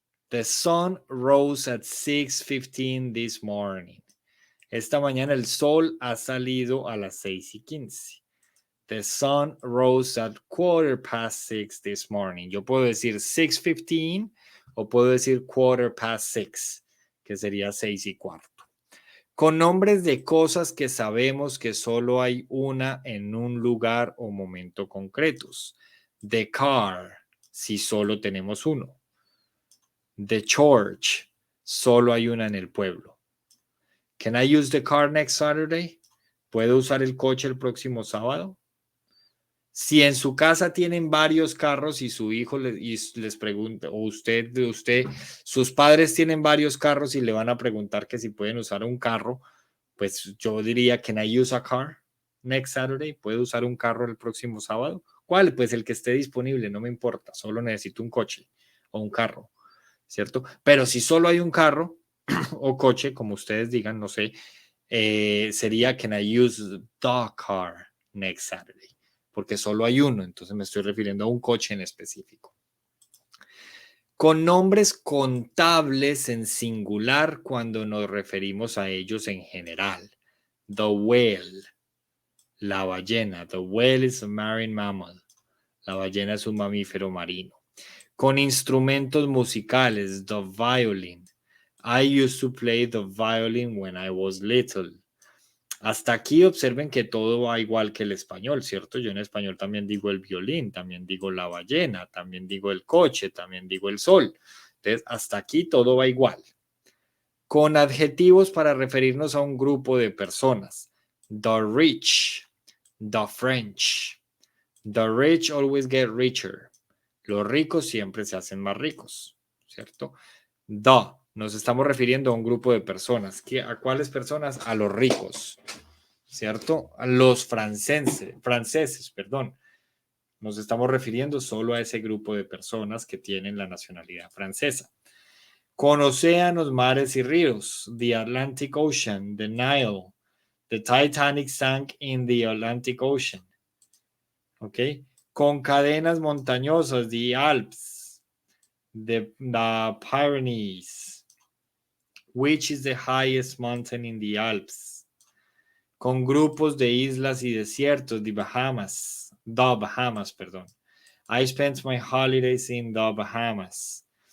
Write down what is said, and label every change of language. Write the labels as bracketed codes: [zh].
[en] The sun rose at 6:15 this morning. [es] Esta mañana el sol ha salido a las 6:15. [en] The sun rose at 6:15 this morning. [es] Yo puedo decir 6:15 o puedo decir 6:15, que sería 6:15. Con nombres de cosas que sabemos que solo hay una en un lugar o momento concretos. The car, si solo tenemos uno. The church, solo hay una en el pueblo. [en] Can I use the car next Saturday? [es] ¿Puedo usar el coche el próximo sábado? Si en su casa tienen varios carros y su hijo les pregunta, o usted, sus padres tienen varios carros y le van a preguntar que si pueden usar un carro, pues yo diría, [en] can I use a car next Saturday? [es] ¿Puedo usar un carro el próximo sábado? ¿Cuál? Pues el que esté disponible, no me importa, solo necesito un coche o un carro, ¿cierto? Pero si solo hay un carro o coche, como ustedes digan, no sé, sería, [en] can I use the car next Saturday? [es] Porque solo hay uno, entonces me estoy refiriendo a un coche en específico. Con nombres contables en singular cuando nos referimos a ellos en general. The whale, la ballena. [en] The whale is a marine mammal. [es] La ballena es un mamífero marino. Con instrumentos musicales. The violin. [en] I used to play the violin when I was little. [es] Hasta aquí observen que todo va igual que el español, ¿cierto? Yo en español también digo el violín, también digo la ballena, también digo el coche, también digo el sol. Entonces, hasta aquí todo va igual. Con adjetivos para referirnos a un grupo de personas. [en] The rich, the French. The rich always get richer. [es] Los ricos siempre se hacen más ricos, ¿cierto? The, nos estamos refiriendo a un grupo de personas. ¿A cuáles personas? A los ricos, ¿cierto? A los franceses, perdón. Nos estamos refiriendo solo a ese grupo de personas que tienen la nacionalidad francesa. Con océanos, mares y ríos. [en] The Atlantic Ocean, the Nile. The Titanic sank in the Atlantic Ocean. ¿Ok? [es] Con cadenas montañosas, the Alps. The Pyrenees. [en] Which is the highest mountain in the Alps? [es] Con grupos de islas y desiertos, the Bahamas, perdón. [en] I spent my holidays in the Bahamas.